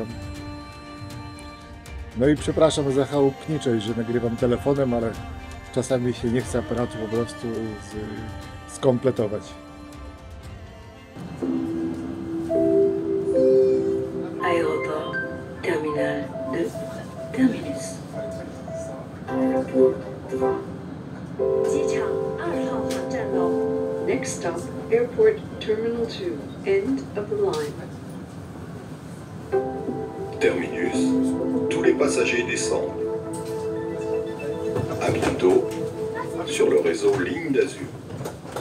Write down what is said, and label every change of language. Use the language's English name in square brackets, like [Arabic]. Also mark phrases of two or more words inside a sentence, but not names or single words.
[Polish] No i przepraszam za chałupniczość, że nagrywam telefonem, ale czasami się nie chce aparatu po prostu skompletować. [English] Aerodrome Terminal 2 Terminus. [Chinese] 机场2号航站楼 [English] Next stop, Airport Terminal 2, end of the line. [French] Terminus, tous les passagers descendent. À bientôt sur le réseau Ligne d'Azur.